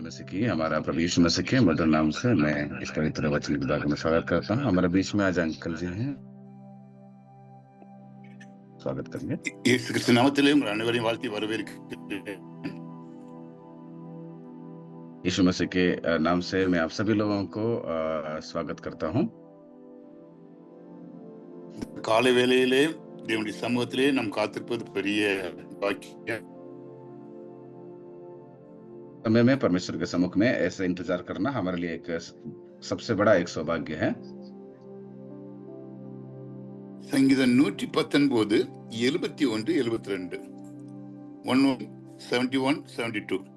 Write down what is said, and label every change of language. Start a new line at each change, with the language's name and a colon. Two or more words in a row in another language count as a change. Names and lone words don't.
Hindi: की हमारा प्रभु यीशु मसीह के मधुर नाम से मैं इस पवित्र वचन विभाग में स्वागत करता हूँ। हमारे बीच में आज अंकल जी हैं, स्वागत करेंगे।
Tamil: இயேசு கிறிஸ்து நாமத்திலே உங்கள் அனைவரையும் வாழ்த்தி வரவேற்கிறேன்.
Hindi: यीशु मसीह के नाम से मैं आप सभी लोगों को स्वागत करता हूँ।
Tamil: காலை வேளையிலே தேவனுடைய சமூகத்திலே நாம் காத்திருப்பது பெரிய பாக்கியம்.
Hindi: समय में परमेश्वर के सम्मुख में ऐसे इंतजार करना हमारे लिए एक सबसे बड़ा एक सौभाग्य है।
Tamil: சங்கீதம் 119 71 72 171 72